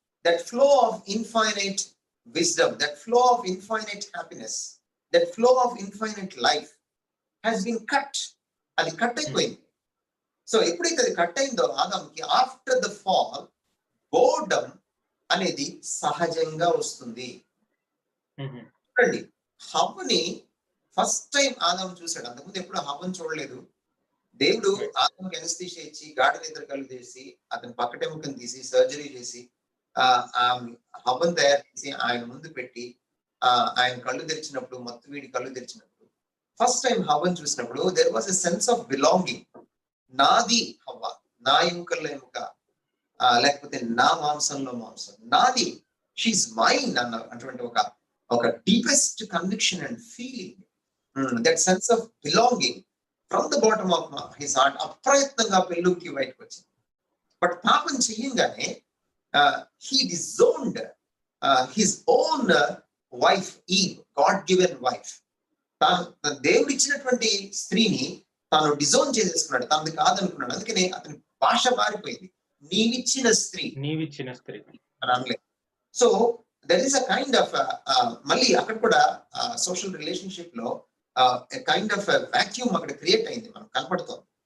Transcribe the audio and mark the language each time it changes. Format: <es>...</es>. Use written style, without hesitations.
<en>that flow of infinite wisdom, that flow of infinite happiness, that flow of infinite life has been cut.</en> <te>అది cut అయిపోయింది. So ఎప్పుడైతే అది cut అయిందో ఆదాంకి,</te> <en>after the fall</en> <te>boredom అనేది సహజంగా వస్తుంది. చూడండి, హవ్వని ఫస్ట్ టైం ఆదాం చూశాడు. అంతకుముందు ఎప్పుడు హవ్వని చూడలేదు. దేవుడు ఆదాంకి ఎనస్థీషియా ఇచ్చి గాఢ నిద్ర కళ్ళు చేసి అతని పక్కటెముకను తీసి సర్జరీ చేసి హవ్వను తయారు చేసి ఆయన ముందు పెట్టి ఆయన కళ్ళు తెరిచినప్పుడు, మత్తు వీడి కళ్ళు తెరిచినప్పుడు, ఫస్ట్ టైం హవ్వను చూసినప్పుడు</te> <en>There was a sense of belonging.</en> <te>నాది హవ్వ, నా ఎముకల్లో ఎముక, లేకపోతే నా మాంసంలో మాంసం, నాది,</te> <en>she mine</en> <te>అన్న అటువంటి ఒక</te> <en>deepest conviction and feeling, that sense of belonging from the bottom of his heart</en> <te>అప్రయత్నంగా పెళ్ళుకి బయటకు వచ్చింది. బట్ పాపం చెయ్యంగానే</te> <en>he disowned his own wife Eve, God given wife.</en> <te>దేవుడు ఇచ్చినటువంటి స్త్రీని తాను డిజోన్ చేసేసుకున్నాడు, తనది కాదనుకున్నాడు. అందుకనే అతని భాష మారిపోయింది. నీవిచ్చిన స్త్రీ అని అనలేదు.</te> <en>so that is a kind of</en> <te>మళ్ళీ అక్కడ కూడా సోషల్ రిలేషన్షిప్ లో కైండ్ ఆఫ్ వాక్యూమ్ అక్కడ క్రియేట్ అయింది, మనకు కనపడుతుంది.</te>